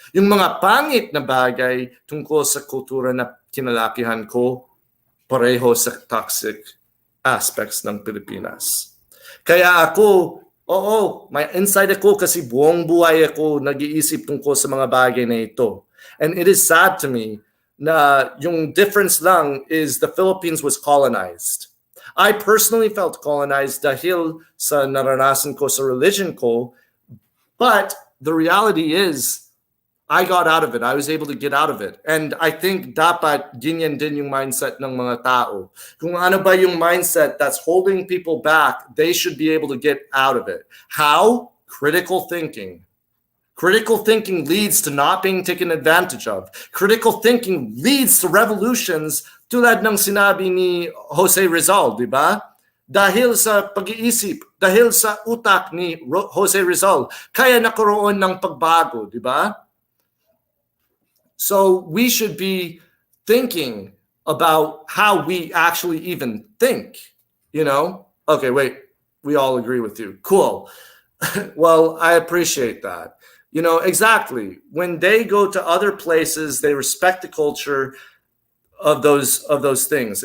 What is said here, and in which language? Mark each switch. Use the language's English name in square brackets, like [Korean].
[Filipino] Yung mga pangit na bagay tungkol sa kultura na kinalakihan ko, pareho sa [English] toxic aspects [Filipino] ng Pilipinas. Kaya ako, may insight ako kasi buong buhay ako nag-iisip tungkol sa mga bagay na ito. [English] And it is sad to me [Filipino] na yung [English] difference [Filipino] lang [English] is the Philippines was colonized. I personally felt colonized [Filipino] dahil sa naranasan ko sa religion ko, [English] but the reality is I got out of it. I was able to get out of it. And I think [Filipino] dapat ganyan din yung mindset ng mga tao. Kung ano ba yung [English] mindset that's holding people back, they should be able to get out of it. How? Critical thinking. Critical thinking leads to not being taken advantage of. Critical thinking leads to revolutions [Filipino] tulad ng sinabi ni Jose Rizal, di ba? Dahil sa pag-iisip, dahil sa utak ni Jose Rizal, kaya nakaroon ng pagbago, di ba? [English] So we should be thinking about how we actually even think, you know? Okay, wait, we all agree with you. Cool. Well, I appreciate that. You know, exactly. When they go to other places, they respect the culture of those things.